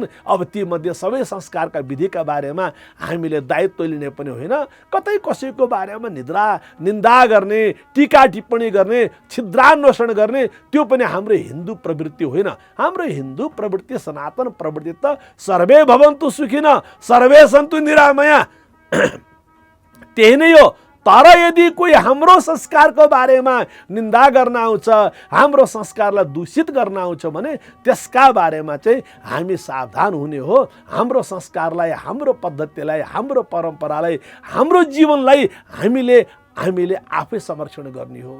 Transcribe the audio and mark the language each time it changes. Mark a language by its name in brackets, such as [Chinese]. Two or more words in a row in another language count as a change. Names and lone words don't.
[Nepali] अब तीमध्ये सबै संस्कारका विधिका बारेमा हामीले दायित्व लिने पनि होइन, कतै कसैको बारेमा निन्दा गर्ने, टीका टिप्पणी गर्ने, छिद्रान्वेषण गर्ने, त्यो पनि हाम्रो हिन्दू प्रवृत्ति होइन। हाम्रो हिन्दू प्रवृत्ति, सनातन प्रवृत्ति त [Sanskrit] सर्वे भवन्तु सुखिन सर्वे सन्तु निरामया, [Nepali] त्यही नै हो। तर यदि कोही हाम्रो संस्कारको बारेमा निन्दा गर्न आउँछ, हाम्रो संस्कारलाई दूषित गर्न आउँछ भने त्यसका बारेमा चाहिँ हामी सावधान हुने हो। हाम्रो संस्कारलाई, हाम्रो पद्धतिलाई, हाम्रो परम्परालाई, हाम्रो जीवनलाई हामीले आफै संरक्षण गर्ने हो।